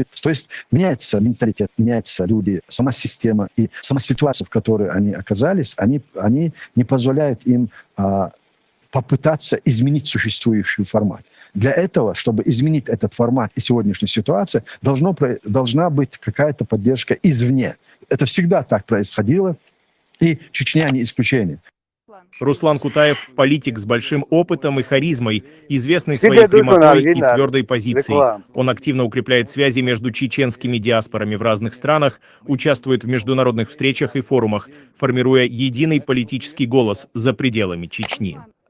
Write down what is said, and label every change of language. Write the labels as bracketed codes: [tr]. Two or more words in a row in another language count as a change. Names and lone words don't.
[ru] То есть меняется менталитет, меняются люди, сама система и сама ситуация, в которой они оказались, они не позволяют им попытаться изменить существующий формат. Для этого, чтобы изменить этот формат и сегодняшнюю ситуацию, должна быть какая-то поддержка извне. Это всегда так происходило, и Чечня не исключение. Руслан Кутаев – политик с большим опытом и харизмой, известный своей прямотой и твердой позицией. Он активно укрепляет связи между чеченскими диаспорами в разных странах, участвует в международных встречах и форумах, формируя единый политический голос за пределами Чечни.